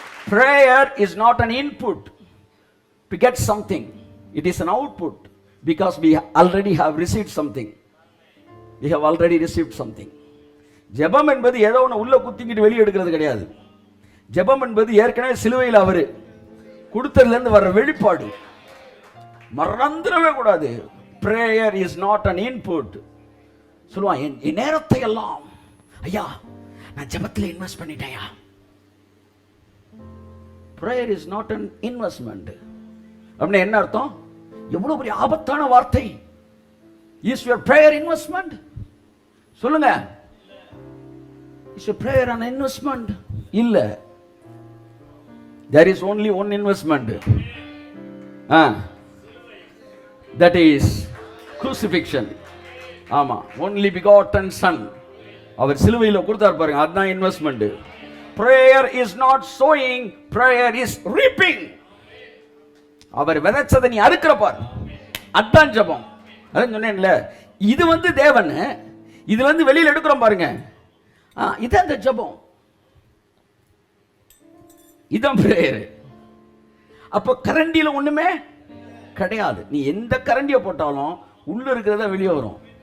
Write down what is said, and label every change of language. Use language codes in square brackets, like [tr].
[en] Prayer is not an input to get something. It is an output because we already have received something. We have already received something. [ta] ஜெபம் என்பது ஏதோ ஒன்று உள்ள குத்திக்கிட்டு வெளியே எடுக்கிறது கிடையாது. ஜெபம் என்பது ஏற்கனவே சிலுவையில் அவர் கொடுத்ததுலேருந்து வர்ற வெளிப்பாடு. மறந்துடவே கூடாது. [en] Prayer is not an input. [ta] சொல்லுவான், என் நேரத்தை எல்லாம் ஐயா நான் ஜெபத்தில் invest பண்ணிட்டேயா. [en] Prayer is not an investment. [ta] அப்படின்னா என்ன அர்த்தம்? எவ்வளவு பெரிய ஆபத்தான வார்த்தை. [en] Is your prayer investment? [ta] சொல்லுங்க. [en] Is your prayer an investment? [ta] இல்ல. [en] There is only one investment. That is crucifixion. [ta] ஆமா, [en] only begotten son. [ta] அவர் சிலுவையில் கொடுத்தார் பாருங்க, அதுதான் investment. [en] Prayer is not sowing, prayer is reaping. [ta] அவர் விதைச்சதை நீ அறுக்கிற பார், அதான் ஜெபம். அதான் சொன்னேன்ல, இது தேவன், இதுல வெளியில எடுக்கிறோம் பாருங்க, இதான் அந்த ஜெபம், இதான் பிரேயர். அப்போ கரண்டியில ஒண்ணுமே கிடையாது. நீ எந்த கரண்டியை போட்டாலும் உள்ள இருக்கிறதா வெளியே வரும்.